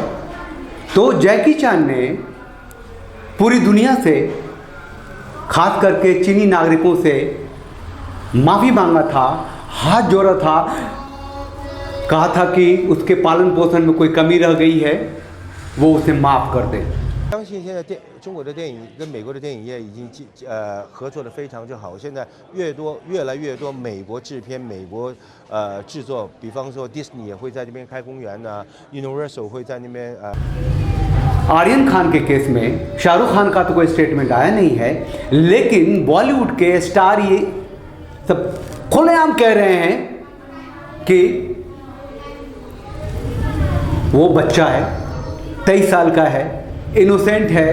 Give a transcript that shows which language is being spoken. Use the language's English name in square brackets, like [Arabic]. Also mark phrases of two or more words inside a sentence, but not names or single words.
[Hindi] तो जैकी चान ने पूरी दुनिया से, खास करके चीनी नागरिकों से माफ़ी मांगा था, हाथ जोड़ा था, कहा था कि उसके पालन पोषण में कोई कमी रह गई है, वो उसे माफ़ कर दे। [Chinese] 相信现在中国的电影跟美国的电影业已经合作的非常之好。现在越来越多美国制片、美国制作，比方说 Disney 也会在这边开公园呢 ，Universal 会在那边 [Hindi] आर्यन खान के केस में शाहरुख खान का तो कोई स्टेटमेंट आया नहीं है, लेकिन बॉलीवुड के स्टार ये सब खुलेआम कह रहे हैं कि वो बच्चा है, 23 साल का है, इनोसेंट है।